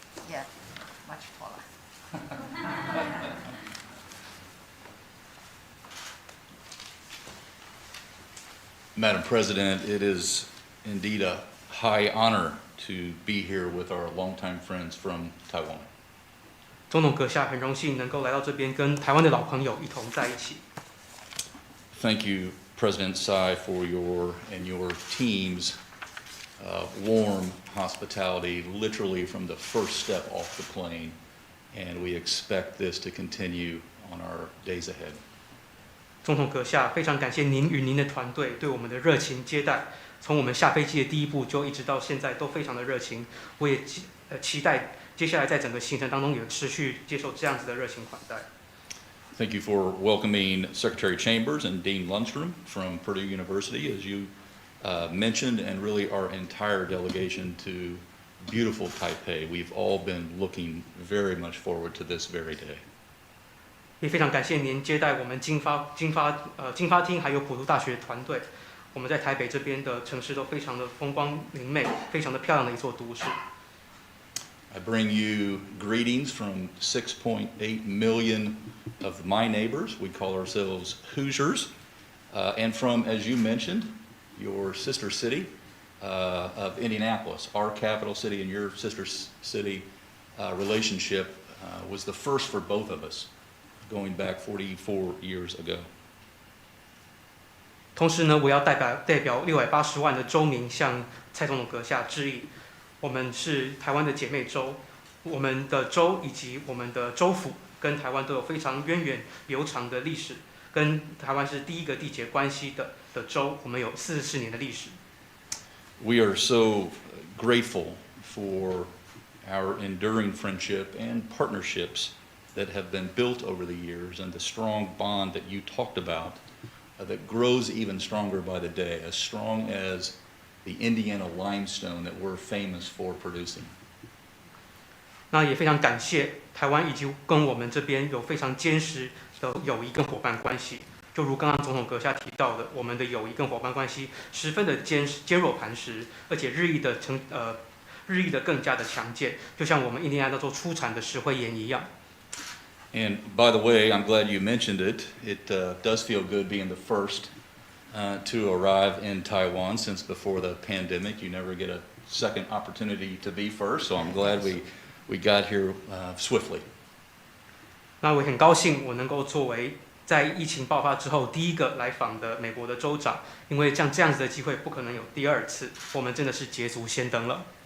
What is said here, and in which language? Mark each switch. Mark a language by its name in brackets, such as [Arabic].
[English] Yeah, much taller. Madam President, it is indeed a high honor to be here with our longtime friends from Taiwan. [Chinese] 总统阁下很荣幸能够来到这边，跟台湾的老朋友一同在一起。 [English] Thank you, President Tsai, for your and your team's warm hospitality, literally from the first step off the plane, and we expect this to continue on our days ahead. [Chinese] 总统阁下，非常感谢您与您的团队对我们的热情接待，从我们下飞机的第一步就一直到现在都非常的热情。我也期待接下来在整个行程当中也持续接受这样子的热情款待。 [English] Thank you for welcoming Secretary Chambers and Dean Lundstrom from Purdue University, as you mentioned, and really our entire delegation to beautiful Taipei. We've all been looking very much forward to this very day. [Chinese] 也非常感谢您接待我们经发厅还有普渡大学团队。我们在台北这边的城市都非常的风光明媚，非常的漂亮的一座都市。 [English] I bring you greetings from 6.8 million of my neighbors. We call ourselves Hoosiers. And from, as you mentioned, your sister city of Indianapolis. Our capital city and your sister city relationship was the first for both of us, going back 44 years ago. [Chinese] 同时呢，我要代表680万的州民向蔡总统阁下致意。我们是台湾的姐妹州，我们的州以及我们的州府跟台湾都有非常源远流长的历史，跟台湾是第一个缔结关系的州，我们有44年的历史。 [English] We are so grateful for our enduring friendship and partnerships that have been built over the years, and the strong bond that you talked about that grows even stronger by the day, as strong as the Indiana limestone that we're famous for producing. [Chinese] 那也非常感谢台湾以及跟我们这边有非常坚实的友谊跟伙伴关系。就如刚刚总统阁下提到的，我们的友谊跟伙伴关系十分的坚若磐石，而且日益的更加的强健，就像我们印第安纳州出产的石灰岩一样。 [English] And by the way, I'm glad you mentioned it. It does feel good being the first to arrive in Taiwan since before the pandemic. You never get a second opportunity to be first, so I'm glad we got here swiftly. [Chinese] 那我很高兴我能够作为在疫情爆发之后第一个来访的美国的州长，因为像这样子的机会不可能有第二次，我们真的是捷足先登了。